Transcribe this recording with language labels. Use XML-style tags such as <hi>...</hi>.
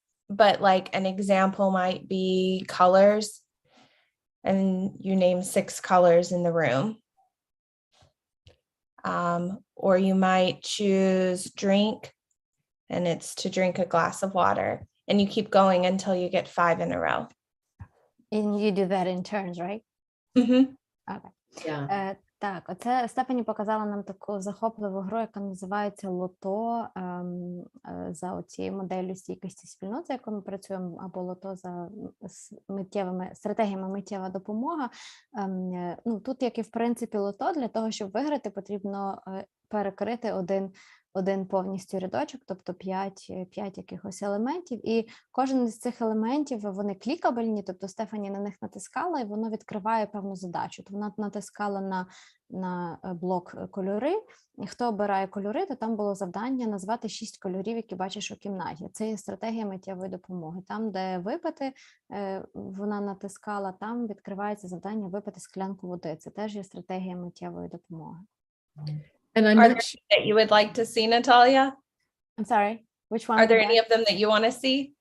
<en>But like an example might be colors, and you name 6 colors in the room. Or you might choose drink, and it's to drink a glass of water, and you keep going until you get 5 in a row. And you do that in turns, right? Mm-hmm. Okay. Yeah.</en> <uk>Так, оце Стефані показала нам таку захопливу гру, яка називається «Лото» за оцією моделлю стійкості спільнот, за якою ми працюємо, або «Лото» за стратегіями миттєва допомога. Тут, як і в принципі «Лото», для того, щоб виграти, потрібно перекрити один повністю рядочок, тобто 5 якихось елементів, і кожен з цих елементів, вони клікабельні, тобто Стефані на них натискала, і воно відкриває певну задачу. То вона натискала на блок кольори, і хто обирає кольори, то там було завдання назвати 6 кольорів, які бачиш у кімнаті. Це є стратегія миттєвої допомоги. Там, де випити, вона натискала, там відкривається завдання випити склянку води. Це теж є стратегія миттєвої допомоги.</uk> <en>And I'm Are not there any that you would like to see, Natalia? I'm sorry, which one? Are there any of them that you want to see?</en>